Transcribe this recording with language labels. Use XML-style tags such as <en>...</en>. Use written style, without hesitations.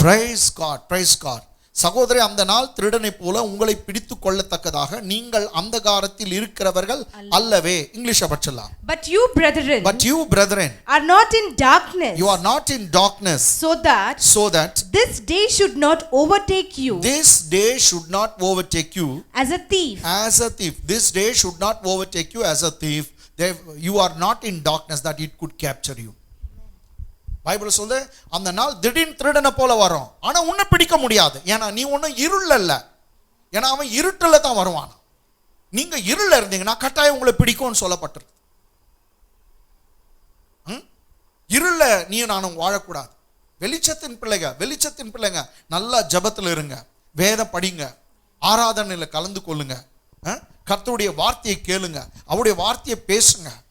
<en>Praise God, praise God.</en> <ta>சகோதரே, அந்த நாள் திருடனை போல உங்களை பிடித்துக் கொள்ளத்தக்கதாக நீங்கள் அந்தகாரத்தில் இருக்கிறவர்கள் அல்லவே. English படிச்சலாம்.</ta> <en>But you brethren are not in darkness. You are not in darkness. So that this day should not overtake you. This day should not overtake you as a thief. This day should not overtake you as a thief. You are not in darkness that it could capture you.</en> <ta>Bible சொல்லுது, அந்த நாள் திடீர்னு திருடனை போல வரும், ஆனா உன்னை பிடிக்க முடியாது. ஏன்னா நீ ஒன்றும் இருள் அல்ல, ஏன்னா அவன் இருட்டுல தான் வருவான். நீங்க இருள இருந்தீங்கன்னா கட்டாயம் உங்களை பிடிக்கும்னு சொல்லப்பட்டிருக்கு. இருள நீ நானும் வாழக்கூடாது. வெளிச்சத்தின் பிள்ளைங்க நல்லா ஜபத்தில் இருங்க, வேதம் படிங்க, ஆராதனையில் கலந்து கொள்ளுங்க, கர்த்தருடைய வார்த்தையை கேளுங்க, அவருடைய வார்த்தையை பேசுங்க.</ta>